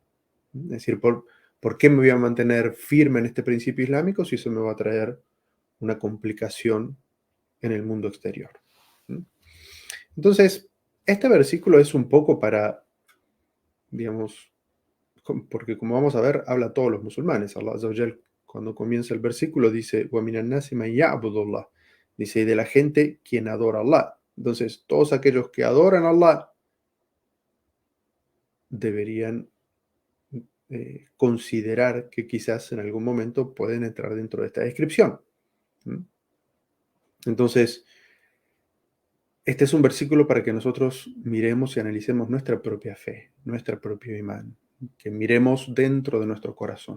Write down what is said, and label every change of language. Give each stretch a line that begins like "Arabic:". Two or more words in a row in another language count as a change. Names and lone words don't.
Spanish: Es decir, ¿por qué me voy a mantener firme en este principio islámico si eso me va a traer una complicación en el mundo exterior? ¿Mm? Entonces, este versículo es un poco para, digamos, porque como vamos a ver, habla a todos los musulmanes.
Arabic: الله عز وجل,
Spanish: cuando comienza el versículo, dice,
Arabic: وَمِنَ النَّاسِ مَن يَعْبُدُ اللَّهِ.
Spanish: Dice, y de la gente quien adora a Allah. Entonces, todos aquellos que adoran a Allah deberían considerar que quizás en algún momento pueden entrar dentro de esta descripción. ¿Mm? Entonces, este es un versículo para que nosotros miremos y analicemos nuestra propia fe, nuestro propio imán, que miremos dentro de nuestro corazón.